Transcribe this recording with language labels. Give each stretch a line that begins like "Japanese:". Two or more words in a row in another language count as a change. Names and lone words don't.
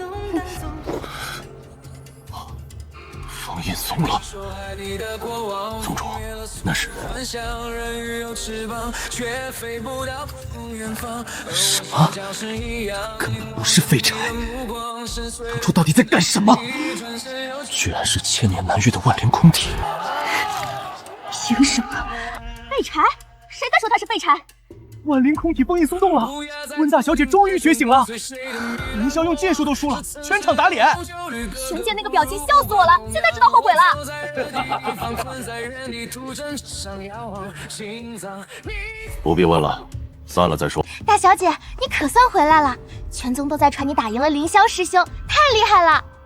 Chinese: 封印鬆了，宗主，那是什麼？根本不是廢柴！宗主到底在幹什麼？居然是千年難遇的萬靈空體！憑什麼？廢柴？誰敢說他是廢柴？萬靈空體封印鬆動了，溫大小姐終於覺醒了。凌霄用劍術都輸了，全場打臉。熊姐那個表情笑死我了，現在知道後悔了。不必問了， 散了再说。大小姐，你可算回来了，全宗都在传你打赢了凌霄师兄，太厉害了！